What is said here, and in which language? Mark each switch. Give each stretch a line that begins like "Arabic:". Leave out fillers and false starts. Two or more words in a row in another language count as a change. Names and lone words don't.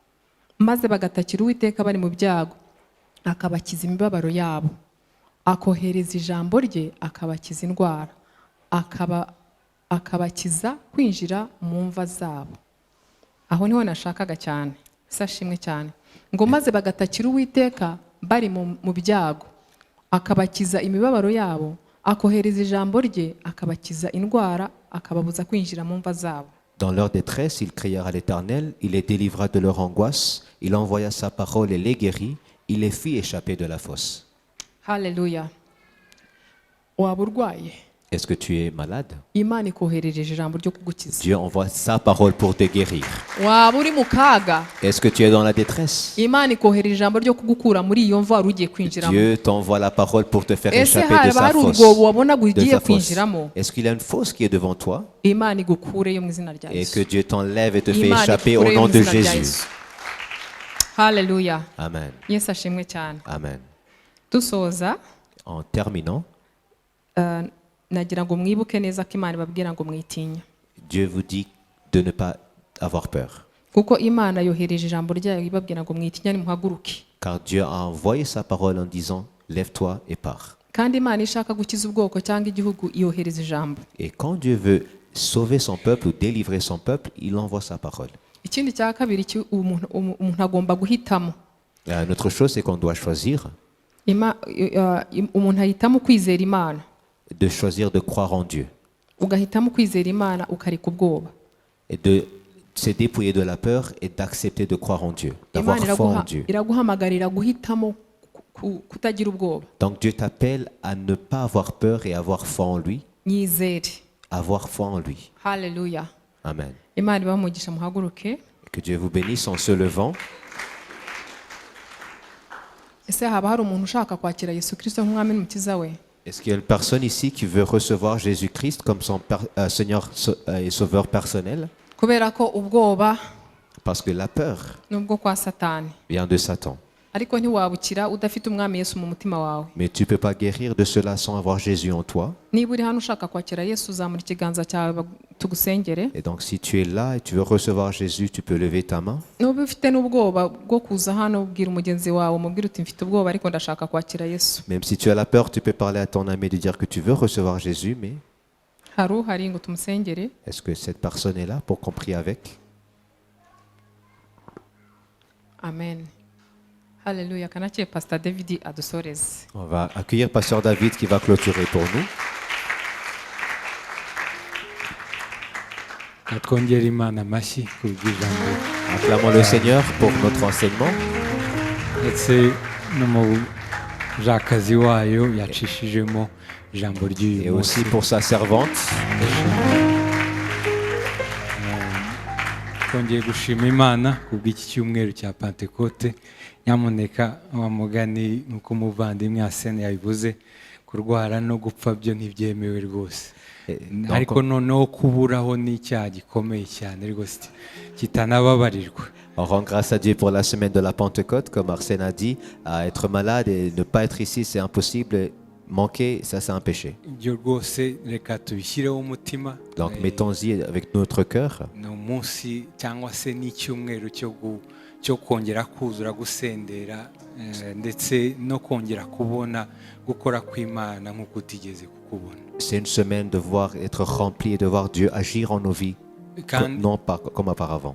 Kinyarwanda: akabakiza imibabaro yabo, akohereza ijambo rye akabakiza indwara, akabakiza kwinjira mu mva zabo. Aho niho nashakaga cyane, sashimwe cyane ngo maze bagatakira Uwiteka bari mu byago, akabakiza imibabaro yabo, akohereza ijambo rye akabakiza indwara, akababuza kwinjira mu mva zabo.
French: Dans leur détresse, ils crièrent à l'Éternel, il les délivra de leur angoisse, il envoya sa parole et les guérit, il les fit échapper de la fosse.
Kinyarwanda: Haleluya. Waba urwaye?
French: Est-ce que tu es malade?
Kinyarwanda: Imana ikoherereje ijambo ryo kugukiza.
French: Dieu envoie sa parole pour te guérir.
Kinyarwanda: Waba uri mu kaga?
French: Est-ce que tu es dans la détresse?
Kinyarwanda: Imana ikoherereje ijambo ryo kugukura muri iyo mva ugiye kwinjiramo.
French: Dieu t'envoie la parole pour te faire
Kinyarwanda: Ese
French: échapper de sa
Kinyarwanda: hari
French: fosse.
Kinyarwanda: ubwoba wabona ugiye kwinjiramo?
French: Est-ce qu'il y a une fosse qui est devant toi?
Kinyarwanda: Imana igukureyo mu izina rya
French: Et
Kinyarwanda: Yesu.
French: que Dieu t'enlève et te fait
Kinyarwanda: Imana
French: échapper au
Kinyarwanda: igukureyo
French: nom
Kinyarwanda: mu
French: de
Kinyarwanda: izina rya
French: Jésus.
Kinyarwanda: Yesu. Haleluya. Amen. Yesu ashimwe cyane. Amen. Dusoza
French: En terminant,
Kinyarwanda: nagira ngo mwibuke neza ko Imana ibabwira ngo mwitinya.
French: Dieu vous dit de ne pas avoir peur.
Kinyarwanda: Kuko Imana yohereje ijambo ryayo ibabwira ngo mwitinya nimuhaguruke.
French: Car Dieu a envoyé sa parole en disant, lève-toi et pars.
Kinyarwanda: Kandi Imana ishaka gukiza ubwoko cyangwa igihugu yohereza ijambo.
French: Et quand Dieu veut sauver son peuple ou délivrer son peuple, il envoie sa parole.
Kinyarwanda: Ikindi cya kabiri umuntu agomba guhitamo.
French: Notre chose, c'est qu'on doit choisir
Kinyarwanda: umuntu ahitamo kwizera Imana.
French: de choisir de croire en Dieu.
Kinyarwanda: Ugahitamo kwizera Imana ukareka ubwoba.
French: Et de se dépouiller de la peur et d'accepter de croire en Dieu, d'avoir foi en Dieu.
Kinyarwanda: Iraguhamagarira guhitamo kutagira ubwoba.
French: Donc Dieu t'appelle à ne pas avoir peur et avoir foi en lui.
Kinyarwanda: Nyizere.
French: Avoir foi en lui.
Kinyarwanda: Haleluya. Amen. Imana ibamugisha muhaguruke.
French: Que Dieu vous bénisse en se levant.
Kinyarwanda: Ese haba hari umuntu ushaka kwakira Yesu Kristo nk'umwami n'umukiza we?
French: Est-ce qu'il y a une personne ici qui veut recevoir Jésus-Christ comme son Seigneur et Sauveur personnel?
Kinyarwanda: Kubera ko ubwoba
French: Parce que la peur
Kinyarwanda: nubwo kwa Satani.
French: vient de Satan.
Kinyarwanda: ariko ntiwabukira udafite umwami Yesu mu mutima wawe.
French: Mais tu ne peux pas guérir de cela sans avoir Jésus en toi.
Kinyarwanda: Niba uri hano ushaka kwakira Yesu uzamura ikiganza cyawe tugusengere.
French: Et donc si tu es là et tu veux recevoir Jésus, tu peux lever ta main.
Kinyarwanda: Nuba ufite n'ubwoba bwo kuza hano ubwira umugenzi wawe umubwira uti mfite ubwoba ariko ndashaka kwakira Yesu.
French: Même si tu as la peur, tu peux parler à ton ami et lui dire que tu veux recevoir Jésus, mais
Kinyarwanda: Hari ngo tumusengere.
French: est-ce que cette personne est là pour qu'on prie avec?
Kinyarwanda: Amen. Hallelujah. Kanake Pastor David adusoreze.
French: On va accueillir Pasteur David qui va clôturer pour nous.
Kinyarwanda: Twongere Imana amashyi ku bw'ijambo
French: Acclamons le Seigneur pour notre enseignement
Kinyarwanda: ndetse no mu jakazi wayo yacishijemo ijambo
French: et
Kinyarwanda: ry'uyu
French: aussi
Kinyarwanda: munsi.
French: pour sa servante.
Kinyarwanda: Twongeye gushima Imana ku bw'iki cyumweru cya Pentekote. Nyamuneka wa mugani nuko umuvandimwe Asene yabivuze, kurwara no gupfa byo ntibyemewe rwose. Ariko noneho kuburaho n'icyaha gikomeye cyane rwose kitanababarirwa.
French: On rend grâce à Dieu pour la semaine de la Pentecôte, comme Arsène a dit, à être malade et ne pas être ici, c'est impossible. Manquer, ça c'est un péché.
Kinyarwanda: Ibyo rwose reka tubishyireho umutima.
French: Donc mettons-y avec notre cœur.
Kinyarwanda: Ni umunsi cyangwa se n'icyumweru cyo kongera kuzura gusendera ndetse no kongera kubona gukora kw'Imana nk'uko utigeze kukubona.
French: C'est une semaine de voir être rempli et de voir Dieu agir en nos vies, non pas comme auparavant.